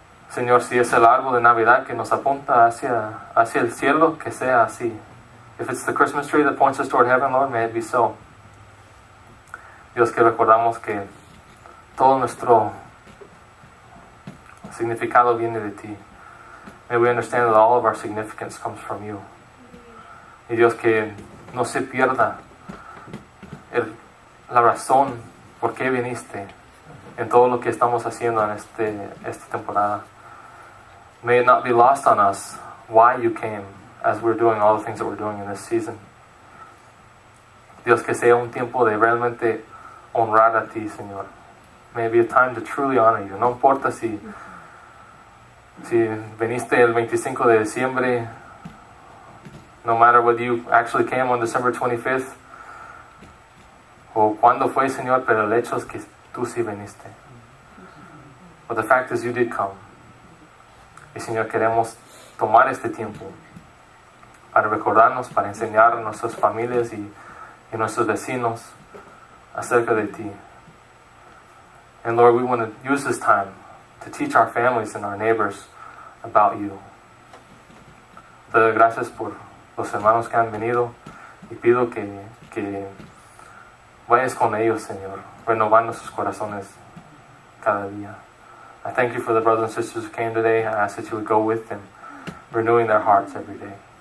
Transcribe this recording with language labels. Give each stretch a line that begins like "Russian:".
Spanish: Señor, si es el árbol de Navidad que nos apunta hacia el cielo, que sea así.
English: If it's the Christmas tree that points us toward heaven, Lord, may it be so.
Spanish: Dios, que recordamos que todo nuestro significado viene de ti.
English: May we understand that all of our significance comes from you.
Spanish: Y Dios, que no se pierda la razón por qué viniste en todo lo que estamos haciendo en esta temporada.
English: May it not be lost on us why you came as we're doing all the things that we're doing in this season.
Spanish: Dios, que sea un tiempo de realmente honrar a ti, Señor.
English: May it be a time to truly honor you.
Spanish: No importa si viniste el 25 de diciembre,
English: no matter whether you actually came on December 25th,
Spanish: o cuándo fue, Señor, pero el hecho es que tú sí viniste.
English: But the fact is you did come.
Spanish: Y Señor, queremos tomar este tiempo para recordarnos, para enseñar a nuestras familias y nuestros vecinos acerca de ti.
English: And Lord, we want to use this time to teach our families and our neighbors about you.
Spanish: Te doy gracias por los hermanos que han venido y pido que vayas con ellos, Señor, renovando sus corazones cada día.
English: I thank you for the brothers and sisters who came today. I ask that you would go with them, renewing their hearts every day.